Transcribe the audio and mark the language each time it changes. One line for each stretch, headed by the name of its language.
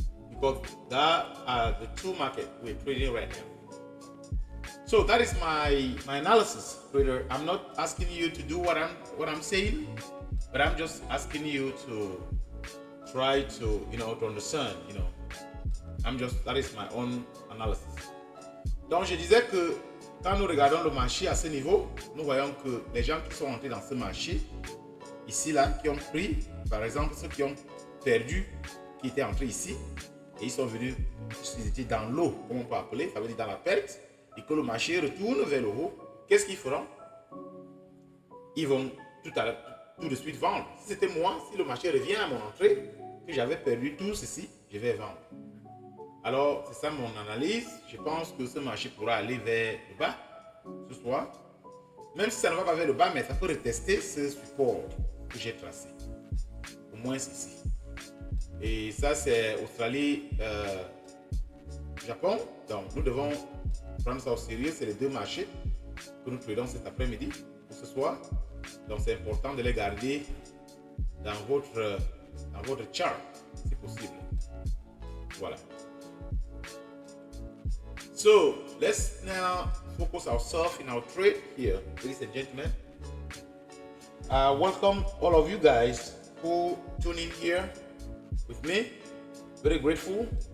English: Because that are the 2 market we're trading right now. So that is my analysis, trader. I'm not asking you to do what I'm saying, but I'm just asking you to try to to understand. That is my own analysis.
French: Donc je disais que quand nous regardons le marché à ce niveau, nous voyons que les gens qui sont entrés dans ce marché ici là, qui ont pris, par exemple ceux qui ont perdu, qui étaient entrés ici et ils sont venus, ils étaient dans l'eau, comme on peut appeler, ça veut dire dans la perte, et que le marché retourne vers le haut, qu'est-ce qu'ils feront? Ils vont tout de suite vendre. Si c'était moi, si le marché revient à mon entrée, que j'avais perdu tout ceci, je vais vendre. Alors, c'est ça mon analyse. Je pense que ce marché pourra aller vers le bas ce soir. Même si ça ne va pas vers le bas, mais ça peut retester ce support que j'ai tracé. Au moins ici. Et ça, c'est Australie, Japon. Donc, nous devons prendre ça au sérieux. C'est les 2 marchés que nous tradons cet après-midi ou ce soir. Donc, c'est important de les garder dans votre chart, si possible. Voilà.
English: So, let's now focus ourselves in our trade here, ladies and gentlemen. Welcome all of you guys who tune in here with me. Very grateful.